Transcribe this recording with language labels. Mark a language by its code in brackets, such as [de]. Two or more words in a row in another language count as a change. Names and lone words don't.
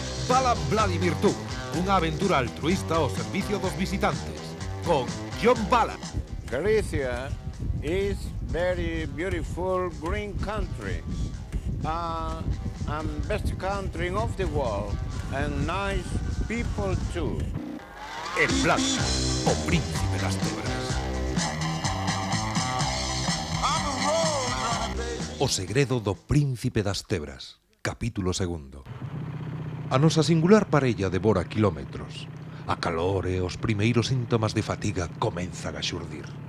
[gl] Fala Vladimir Tour, unha aventura altruista ao servicio dos visitantes, con John Bala. [en] Galicia is very beautiful green country, and best country of the world, and nice people too. [gl] E Vlad, o príncipe das tebras. O segredo do príncipe das tebras, capítulo 2. A nosa singular parella devora kilómetros. A calor e os primeiros síntomas de fatiga comenzan a xurdir.